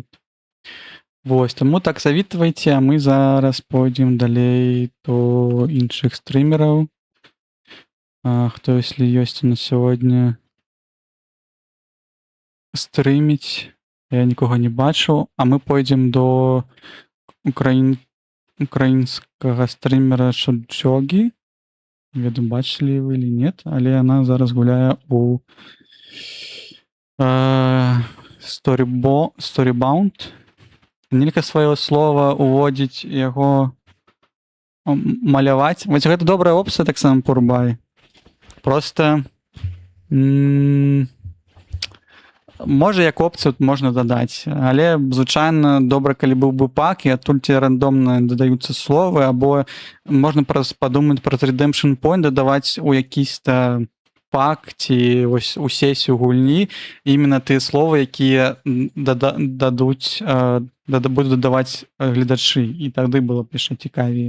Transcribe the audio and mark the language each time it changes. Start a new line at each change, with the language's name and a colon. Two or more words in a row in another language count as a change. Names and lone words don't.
Belarusian: Вось, таму так завітвайце, а мы зараз пойдзем далей до іншых стрымераў. Хто, если ёсць на сёння стрыміць? Я нікога не бачу. А мы пойдзем до украінскага стрымера Шоджогі. Не ведаю, бачылі вы
Russian: или нет,
Belarusian: але яна зараз гуляе у Storybound. Нельга сваё слова уводзіць яго маляваць. Вось гэта добрая опцыя таксама Пурбай. Просто можа як опцыю можна дадаць, але звычайна добра, калі быў бы пак, і адтуль ці рандомна дадаюцца словы, або можна падумаць праз
English: Redemption Point
Belarusian: дадаваць у якісь-то пак ці вось у сесію гульні іменно тыя словы, якія будуць дадаваць гледачы, і тады было б яшчэ цікавей.